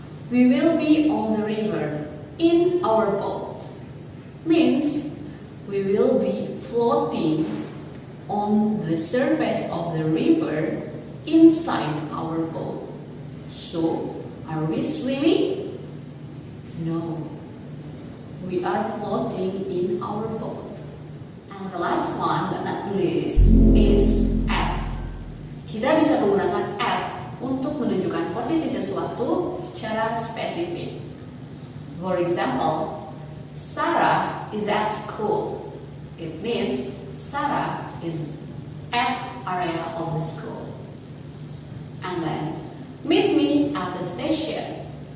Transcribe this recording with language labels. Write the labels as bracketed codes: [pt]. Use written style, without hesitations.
[en] We will be on the river in our boat, means we will be floating on the surface of the river inside our boat. So, are we swimming? No. We are floating in our boat. And the last one, but not least, is at. [id] Kita bisa menggunakan at untuk menunjukkan posisi sesuatu secara spesifik. [en] For example, Sarah is at school. It means Sarah is at area of the school. And then, meet me at the station.